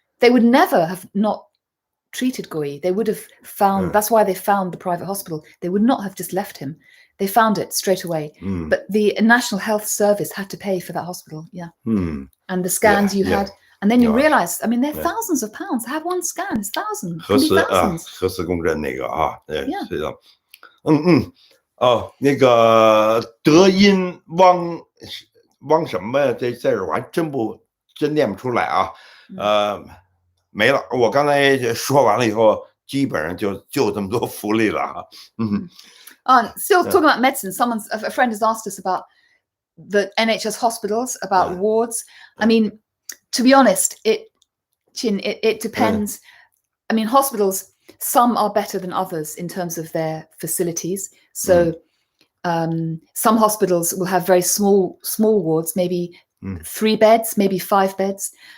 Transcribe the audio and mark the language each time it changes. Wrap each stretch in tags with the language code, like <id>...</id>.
<en>They would never have not treated Guo Yi. They would have found, that's why they found the private hospital. They would not have just left him. They found it straight away. But the National Health Service had to pay for that hospital. And the scans you had. And then you realize, I mean, they're thousands of pounds. To have one scan is thousands.</en> <zh>核磁共振那个啊，对，是的。那个德音汪什么呀？这字我还真念不出来啊。没了，我刚才说完了以后，基本上就这么多福利了啊。</zh> <en>Still talking about medicine. A friend has asked us about the NHS hospitals, about wards. I mean, to be honest, it depends. I mean, hospitals, some are better than others in terms of their facilities. So some hospitals will have very small wards, maybe 3 beds, maybe 5 beds.</en>